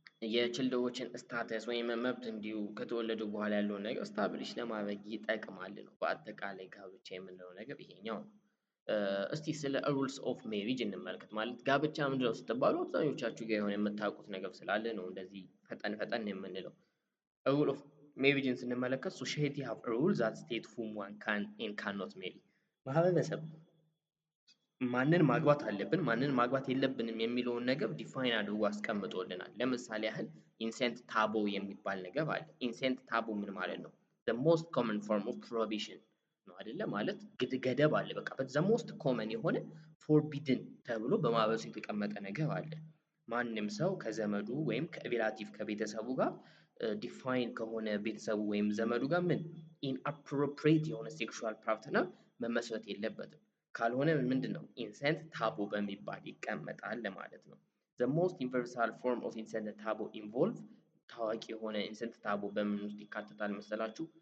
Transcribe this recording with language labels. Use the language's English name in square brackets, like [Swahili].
[Amharic] የችልድሮችን ስታተስ ወይም መብት እንዲሁ ከተወለዱ በኋላ ያለውን ነገር ስታብሊሽ ለማድረግ ይጠቅማል ነው። በአጠቃላይ ጋብቻ የምንለው ነገር ይሄኛው ነው። እስቲ ስለ ሩልስ ኦፍ ሜሪጅ እንመልከት። ማለት ጋብቻ ምንድነው ስትባሉ አብዛኞቻችሁ ጋር የሆነ የምታውቁት ነገር ስላለ ነው እንደዚህ ፈጠን የምንለው። ሩል ኦፍ ሜሪጅን ስንመለከት [English] ሶሳይቲ ሃቭ ሩል ዛት ስቴት ሁም ዋን ካን ኤንድ ካን ኖት ሜሪ [Amharic] ማህበረሰብ ማንን ማግባት አለብን ማንን ማግባት የለብንም የሚለውን ነገር ዲፋይን አድርጎ አስቀምጦልናል። ለምሳሌ ያህል ኢንሴንት ታቦ የሚባል ነገር አለ። ኢንሴንት ታቦ ምን ማለት ነው? [English] the most common form of prohibition [Amharic] ነው አይደለ? ማለት ገደብ አለ። በቃ [English] the most common [Amharic] የሆነ forbidden ተብሎ በማህበረሰቡ የተቀመጠ ነገር አለ። ማንም ሰው ከዘመዱ ወይም ከሪላቲቭ ከቤተሰቡ ጋር ዲፋይን ከሆነ ቤተሰቡ ወይም ዘመዱ ጋር ምን ኢንአፕሮፕሪየት የሆነ ሴክሹዋል ፓርትነር መመስረት የለበትም። ካልሆነ ምንድነው ኢንሴንት ታቡ በሚባል ይቀመጣል ለማለት ነው። [English] the most universal form of incest taboo involve [Amharic] ታዋቂ የሆነ ኢንሴንት ታቡ በምን ውስጥ ይካተታል መሰላችሁ?